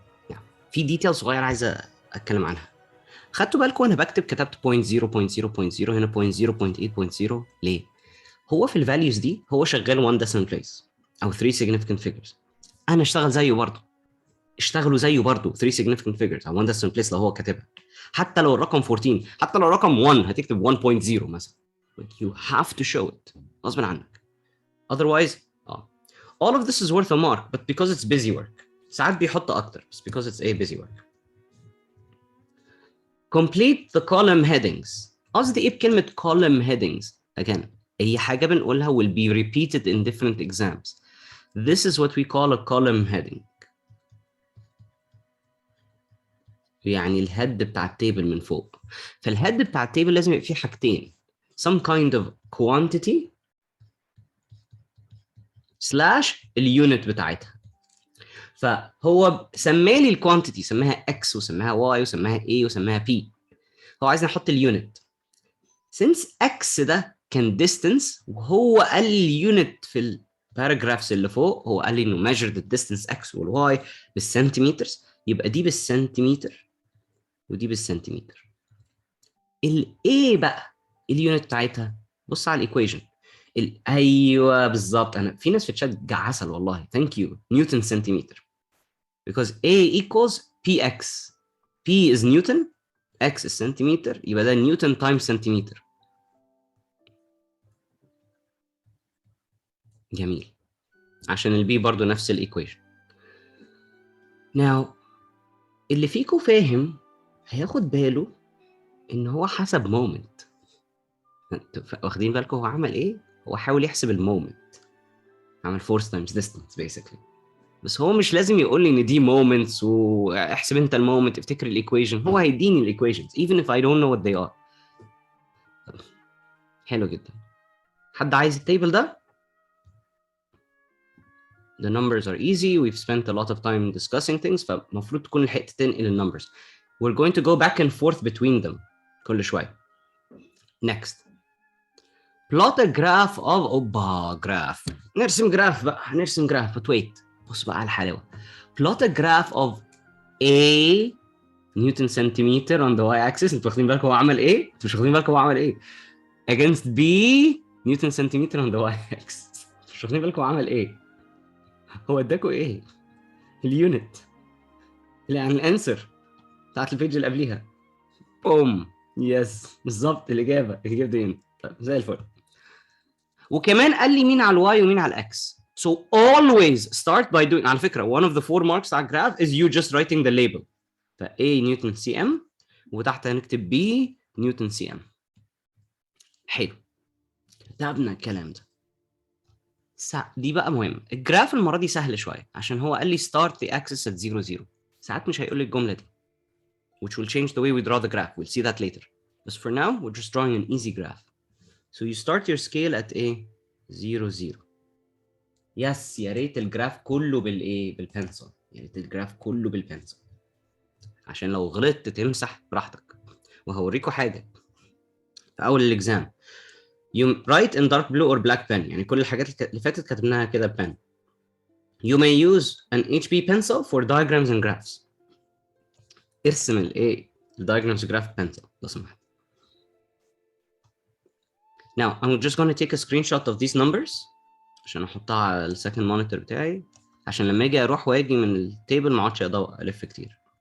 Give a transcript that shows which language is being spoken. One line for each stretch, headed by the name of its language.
Arabic: يعني في ديتيل صغير عايز اتكلم عنها. خدتوا بالكم وانا بكتب كتبت 0.0.0.0 هنا 0.8.0 ليه؟ هو في الفاليوز دي هو شغال
English: 1 decimal place
Arabic: او
English: 3 significant figures.
Arabic: انا اشتغل زيه برضه. اشتغلوا زيه برضه
English: 3 significant figures
Arabic: او
English: 1 decimal place
Arabic: لو هو كاتبها. حتى لو الرقم 14 حتى لو الرقم 1 هتكتب 1.0 مثلا.
English: You have to show it
Arabic: غصب عنك.
English: Otherwise all of this is worth a mark but because it's busy work.
Arabic: ساعات بيحط اكتر بس
English: because it's a busy work. Complete the column headings.
Arabic: قصدي ايه بكلمة
English: column headings؟ Again,
Arabic: هي حاجة بنقولها
English: will be repeated in different exams. This is what we call a column heading.
Arabic: يعني الهيد بتاع التيبل من فوق. فالهيد بتاع التيبل لازم يبقى فيه حاجتين.
English: Some kind of quantity slash
Arabic: اليونت بتاعتها. فهو سمالي الكوانتيتي سماها x وسماها y وسماها a وسماها p. هو عايزني احط اليونت. since x ده كان distance وهو قال لي اليونت في الباراجرافز اللي فوق هو قال لي انه
English: measure the distance x
Arabic: والy بالسنتيمترز يبقى دي بالسنتيمتر ودي بالسنتيمتر. الايه بقى اليونت بتاعتها بص على الايكويشن. ايوه بالظبط. انا في ناس في الشات عسل والله ثانك يو.
English: Newton centimetre because A equals px. P is Newton x is centimetre
Arabic: يبقى ده
English: Newton time centimetre.
Arabic: جميل عشان البي برضو نفس الايكويشن. now اللي فيكم فاهم هياخد باله ان هو حسب مومنت. واخدين بالكم هو عمل ايه؟ هو حاول يحسب المومنت.
English: عمل force times distance basically.
Arabic: بس هو مش لازم يقول لي ان دي moments واحسب انت المومنت افتكر الايكويشن.
English: هو هيديني الايكويشنز even if I don't know what they are.
Arabic: حلو جدا. حد عايز التيبل ده؟
English: The numbers are easy. We've spent a lot of time discussing things.
Arabic: فمفروض تكون لحقت تنقل النمبرز.
English: We're going to go back and forth between them
Arabic: كل شوية.
English: Next. Plot a graph of graph.
Arabic: نرسم جراف بقى. هنرسم جراف.
English: But wait.
Arabic: بص بقى على الحلاوة.
English: Plot a graph of A Newton centimeter on the y-axis.
Arabic: انتوا واخدين بالكم هو عمل ايه؟ انتوا مش واخدين بالكم هو عمل ايه؟
English: Against B Newton centimeter on the y-axis.
Arabic: مش واخدين بالكم هو عمل ايه؟ هو اداكوا ايه؟ اليونت. يعني الانسر بتاعت البيج اللي قبليها. بوم. يس بالظبط الاجابه دي. طيب زي الفل. وكمان قال لي مين على الواي ومين على الاكس.
English: So always start by doing.
Arabic: على فكره
English: one of the 4 marks
Arabic: على الجراف
English: is you just writing the label.
Arabic: ف A نيوتن سي ام وتحت هنكتب B نيوتن سي ام. حلو. كتبنا الكلام ده. دي بقى مهم. الجراف المره دي سهل شويه عشان هو قال لي
English: start the axis at 0 0.
Arabic: ساعات مش هيقول لي الجمله دي.
English: Which will change the way we draw the graph. We'll see that later. But for now, we're just drawing an easy graph. So you start your scale at A 0 0.
Arabic: Yes, يا ريت الجراف كله بالايه؟ بالبنسل. يا ريت الجراف كله بالبنسل. عشان لو غلطت تمسح براحتك. وهوريكم حاجه. في اول الاكزام.
English: You write in dark blue or black pen.
Arabic: يعني كل الحاجات اللي فاتت كتبناها كده بpen.
English: You may use an HB pencil for diagrams and graphs.
Arabic: ارسم الايه؟ الdiagrams
English: graph pencil
Arabic: لو سمحت.
English: Now I'm just going to take a screenshot of these numbers
Arabic: عشان احطها على السكند مونيتور بتاعي عشان لما اجي اروح واجي من التيبل ما اقعدش الف كتير.